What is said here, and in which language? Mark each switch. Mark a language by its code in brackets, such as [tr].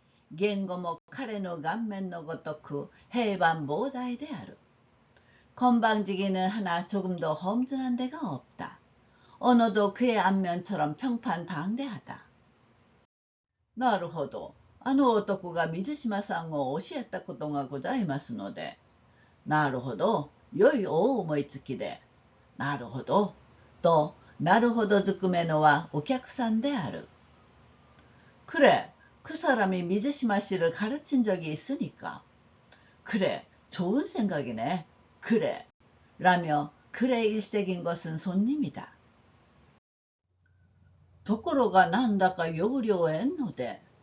[ja] 言語も彼の顔面のごとく平凡膨大である。 [ko] 건방지기는 하나 조금도 험준한 데가 없다. 언어도 그의 안면처럼 평판방대하다. [ja] なるほど。あの男が水島さんを教えたことがございますので。なるほど。良い思いつきで。なるほど。と、なるほどずくめのはお客さんである。 [ko] 그래, 그 사람이 미즈시마 씨를 가르친 적이 있으니까. 그래, 좋은 생각이네. 그래. 라며 그래 일색인 것은 손님이다. [ja] ところがなんだか要領を得んので。